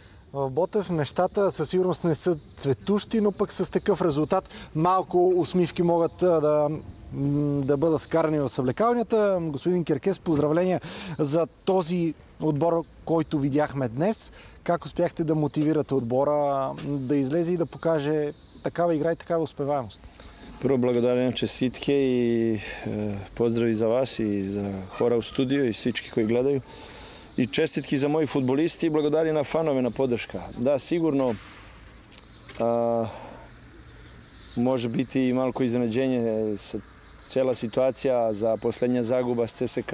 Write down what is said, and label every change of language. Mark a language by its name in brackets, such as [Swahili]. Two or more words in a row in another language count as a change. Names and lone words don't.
[Bulgarian] В Ботев нещата със сигурност не са цветущи, но пък с такъв резултат малко усмивки могат да бъдат вкарани в съблекалнята. Господин Керкес, поздравления за този отбор, който видяхме днес. Как успяхте да мотивирате отбора да излезе и да покаже такава игра и такава успеваемост? [Serbian] Prvo благодаря, čestitke i pozdravi za vas i za hora u studiju i всички koji gledaju. I čestitki za moji futbolisti i благодаря na fanove na podrška. Da, sigurno može biti i malko iznenađenje cela situacija za poslednja zaguba s CSK.